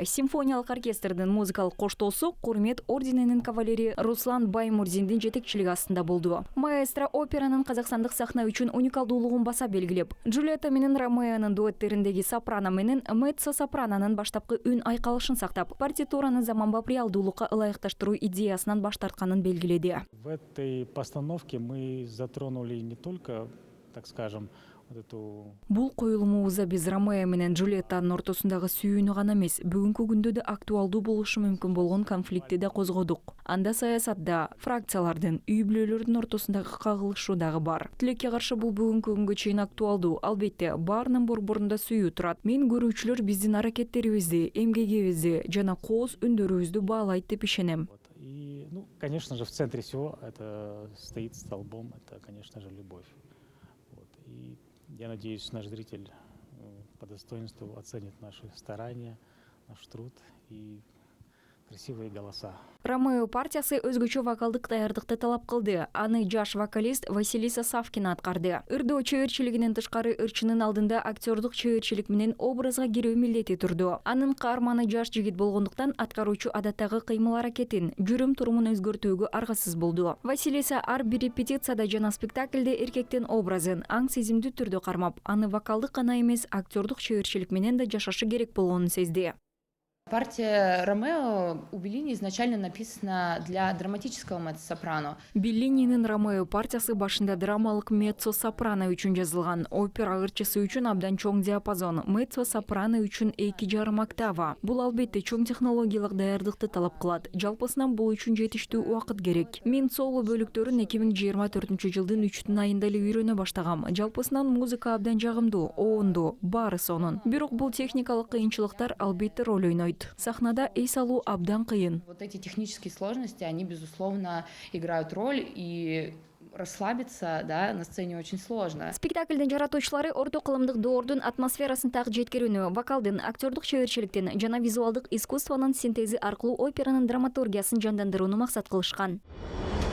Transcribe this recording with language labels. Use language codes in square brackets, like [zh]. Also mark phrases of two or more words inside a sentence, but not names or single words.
[ky] Симфониялык оркестрдин музыкалык коштоосу Курмет орденинин кавалери Руслан Баймурзиндин жетекчилиги астында болду. Маэстро операнын казакстандык сахна үчүн уникалдуулугун баса белгилеп, Джульетта менен Ромеонун дуэттериндеги сопрано менен меццо-сопранонун баштапкы үн айкалышын сактап, партитураны заманбап реалдуулукка ылайыкташтыруу идеясынан баш тартканын белгиледи. [ru] В этой постановке мы затронули не только, так скажем, [ky] Бул коюлумубузда биз Ромео менен Джульеттанын ортосундагы сүйүүнү гана эмес, бүгүнкү күндө да актуалдуу болушу мүмкүн болгон конфликтти да козгодук. Анда саясатта, фракциялардын, үй бүлөлөрдүн ортосундагы кагылышуу дагы бар. Тилекке каршы бул бүгүнкү күнгө чейин актуалдуу. Албетте, баарынын борборунда сүйүү турат. Мен көрүүчүлөр биздин аракеттерибизди, эмгегибизди жана кооз үндөрүбүздү баалайт деп ишенем. [ru] И, конечно же, в центре всего это стоит столбом, это, конечно же, любовь. И я надеюсь, наш зритель по достоинству оценит наши старания, наш труд и красивые голоса. [ky] Ромео партиясы өзгөчө вокалдык даярдыкты талап кылды. Аны жаш вокалист Василиса Савкина аткарды. Ырдоо чеберчилигинен тышкары ырчынын алдында актёрдук чеберчилик менен образга кирүү милдети турду. Анын каарманы жаш жигит болгондуктан аткаруучу адаттагы кыймыл-аракетин, жүрүм-турумун өзгөртүүгө аргасыз болду. Василиса ар бир репетицияда жана спектакльде эркектин образын аң сезимдүү түрдө кармап, аны вокалдык гана эмес, актёрдук чеберчилик менен да жашашы керек болгонун сезди. [ru] Партия Ромео у Беллини изначально написана для драматического меццо-сопрано. [ky] Беллининин Ромео партиясы башында драмалык меццо-сопрано үчүн жазылган. Опера ырчысы үчүн абдан чоң диапазон, меццо-сопрано үчүн 2,5 октава. Бул албетте чоң технологиялык даярдыкты талап кылат. Жалпысынан бул үчүн жетиштүү убакыт керек. Мен соло бөлүктөрүн 2024-жылдын 3 айында эле үйрөнө баштагам. Жалпысынан музыка абдан жагымдуу, оонду, баары сонун. Бирок бул техникалык кыйынчылыктар албетте роль ойнойт. Сахнада эс алуу абдан кыйын. [ru] Вот эти технические сложности, они, безусловно, играют роль, и расслабиться, да, на сцене очень сложно. [ky] Спектакльдин жаратуучулары орто кылымдык доордун атмосферасын так жеткирүүнү, вокалдын, актёрдук чеберчиликтин жана визуалдык искусствонун синтези аркылуу операнын драматургиясын жандандырууну максат кылышкан.